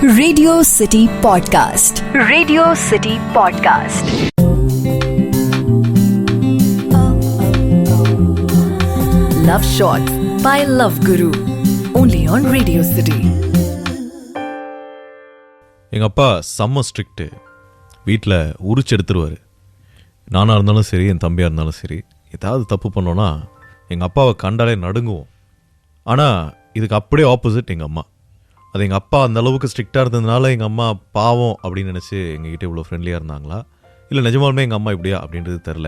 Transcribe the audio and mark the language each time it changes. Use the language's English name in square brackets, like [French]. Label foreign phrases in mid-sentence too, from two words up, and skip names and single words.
[English] Radio City podcast, Radio City podcast. Love Shot by Love Guru, only on Radio City. [Tamil] எங்கள் அப்பா செம்ம ஸ்ட்ரிக்ட்டு. வீட்டில் உரிச்சு எடுத்துருவார். நானாக இருந்தாலும் சரி, என் தம்பியாக இருந்தாலும் சரி, ஏதாவது தப்பு பண்ணோன்னா எங்கள் அப்பாவை கண்டாலே நடுங்குவோம். ஆனால் இதுக்கு அப்படியே ஆப்போசிட் எங்கள் அம்மா. அது எங்கள் அப்பா அந்த அளவுக்கு ஸ்ட்ரிக்டாக இருந்ததுனால எங்கள் அம்மா பாவம் அப்படின்னு நினச்சி எங்ககிட்ட இவ்வளோ ஃப்ரெண்ட்லியாக இருந்தாங்களா, இல்லை நிஜமாலுமே எங்கள் அம்மா இப்படியா அப்படின்றது தெரில.